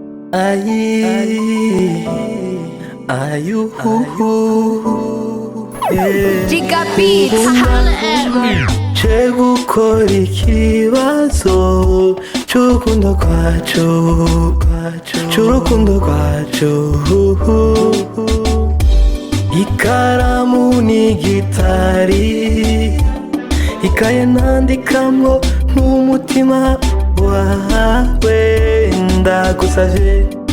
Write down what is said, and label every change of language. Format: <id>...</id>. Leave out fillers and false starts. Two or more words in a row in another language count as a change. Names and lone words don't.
<pt>Aí, aí,</pt> <en>Giga Beats, holla at me.</en> <rn>chego gukora ikibazo cy'urukundo rwacu ikaramu n'igitari ikaye nandikamwo n'umutima wawe ndagusavye</rn>